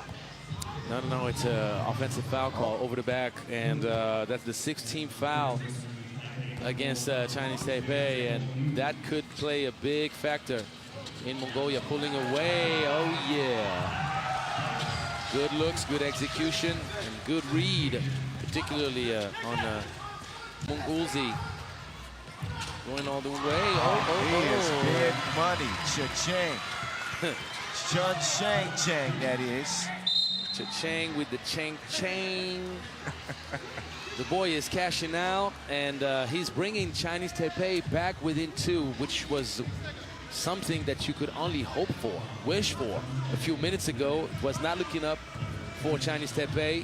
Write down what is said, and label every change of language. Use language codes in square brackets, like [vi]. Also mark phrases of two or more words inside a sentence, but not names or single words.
[en] No, it's an offensive foul call over the back, and that's the 16th foul against Chinese Taipei, and that could play a big factor in Mongolia pulling away. Oh, yeah. Good looks, good execution, and good read, particularly on Mongolzi. Going all the way. He is big money. Cha-ching. Chun-chang, that is. Cha-chang with the chang. The boy is cashing out, and he's bringing Chinese Taipei back within 2, which was something that you could only hope for, wish for. A few minutes ago, it was not looking up for Chinese Taipei.